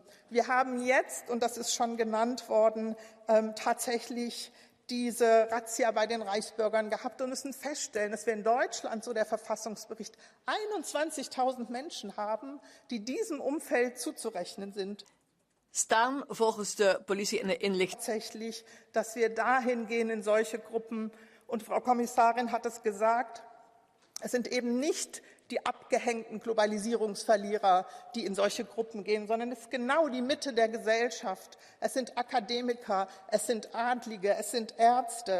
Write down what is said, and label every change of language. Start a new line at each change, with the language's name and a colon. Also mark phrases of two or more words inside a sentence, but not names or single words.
German: Wir haben jetzt, und das ist schon genannt worden, tatsächlich diese Razzia bei den Reichsbürgern gehabt und müssen feststellen, dass wir in Deutschland, so der Verfassungsbericht, 21.000 Menschen haben, die diesem Umfeld zuzurechnen sind.
Dutch: Staan volgens de politie in de inlichting.
German: Tatsächlich, dass wir dahin gehen in solche Gruppen. Und Frau Kommissarin hat es gesagt, es sind eben nicht die abgehängten Globalisierungsverlierer, die in solche Gruppen gehen, sondern es ist genau die Mitte der Gesellschaft. Es sind Akademiker, es sind Adlige, es sind Ärzte.